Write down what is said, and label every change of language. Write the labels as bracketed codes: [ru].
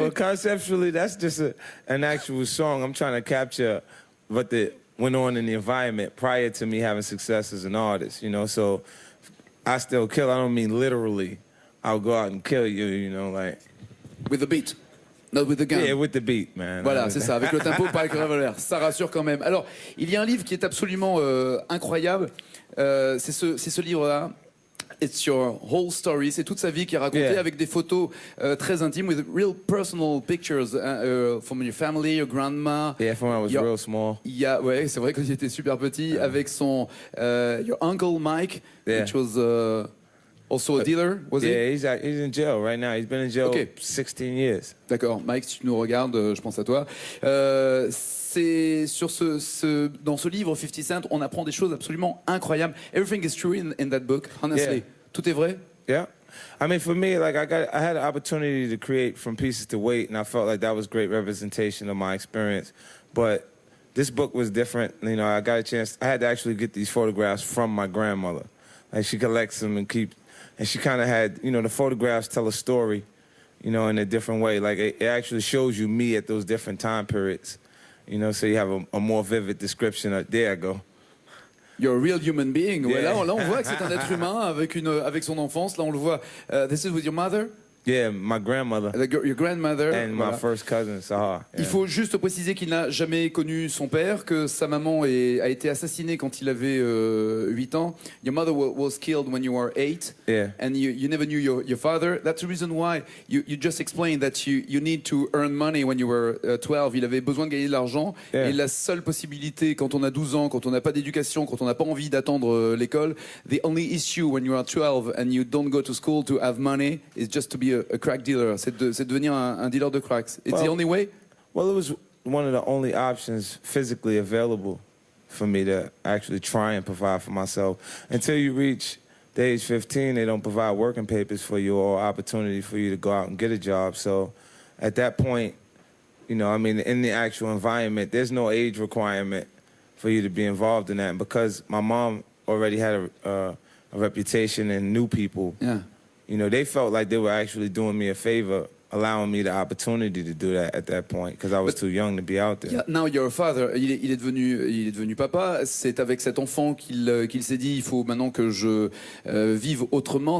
[en] Well, conceptually, that's just an actual song. I'm trying to capture what went on in the environment prior to me having success as an artist, you know? So I still kill. I don't mean literally. I'll go out and kill you, you know, like... With the beat. Not with the gun. Yeah, with the beat, man. [fr] Voilà, c'est ça, avec le tempo, pas avec le revolver. Ça rassure quand même. Alors, il y a un livre qui est absolument incroyable. C'est ce livre-là. [en] It's your whole story. [fr] C'est toute sa vie qui est racontée avec des photos très intimes, [en] with real personal pictures from your family, your grandma. Yeah, from when I was real small. [fr] Ouais, c'est vrai qu'il était super petit. Avec son [en] your uncle Mike, which was also a dealer, was he? Yeah, he's in jail right now. He's been in jail 16 years. [fr] D'accord, Mike, si tu nous regardes, je pense à toi. C'est sur dans ce livre 50 Cent, on apprend des choses absolument incroyables. [en] Everything is true in that book, honestly. [fr] Tout est vrai. [en] Yeah. I mean, for me, like I had an opportunity to create From Pieces to Weight, and I felt like that was great representation of my experience. But this book was different. You know, I got a chance. I had to actually get these photographs from my grandmother. Like she collects them and and she kind of had, you know, the photographs tell a story, you know, in a different way. Like it actually shows you me at those different time periods, you know, so you have a more vivid description of, there I go. You're a real human being. [fr] Ouais, là, on voit que c'est un être humain avec son enfance. Là, on le voit. [en] This is with your mother? Yeah, my grandmother. Your grandmother. And my first cousin, Sahar. Yeah. [fr] Il faut juste préciser qu'il n'a jamais connu son père, que sa maman a été assassinée quand il avait 8 ans. [en] Your mother was killed when you were 8. Yeah. And you never knew your father. That's the reason why you just explained that you need to earn money when you were 12. [fr] Il avait besoin de gagner de l'argent. [en] Yeah. [fr] Et la seule possibilité quand on a 12 ans, quand on n'a pas d'éducation, quand on n'a pas envie d'attendre l'école, [en] the only issue when you are 12 and you don't go to school to have money is just to be a crack dealer, [fr] c'est de devenir un dealer de cracks. [en] It's the only way? Well, it was one of the only options physically available for me to actually try and provide for myself. Until you reach the age 15, they don't provide working papers for you or opportunity for you to go out and get a job. So at that point, you know, I mean, in the actual environment, there's no age requirement for you to be involved in that. And because my mom already had a reputation and knew people, you know, they felt like they were actually doing me a favor, allowing me the opportunity to do that at that point, because I was too young to be out there. Yeah, now you're a father. [fr] Il est devenu papa. C'est avec cet enfant qu'il s'est dit, il faut maintenant que je vive autrement.